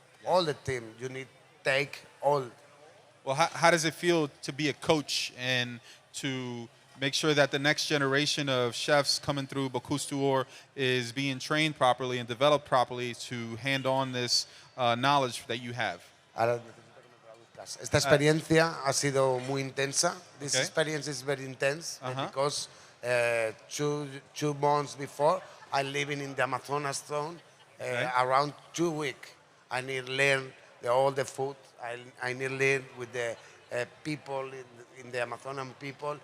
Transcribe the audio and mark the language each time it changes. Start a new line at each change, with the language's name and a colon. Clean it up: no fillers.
English: All the team, you need take all. Well, how does it feel to be a coach and to make sure that the next generation of chefs coming through Bocuse d'Or is being trained properly and developed properly to hand on this knowledge that you have?
Spanish: Esta experiencia ha sido muy intensa.
English: This Okay. experience is very intense because 2 months before, I living in the Amazonas zone around 2 weeks. I need to learn all the food. I need to learn with the people in the Amazonian people.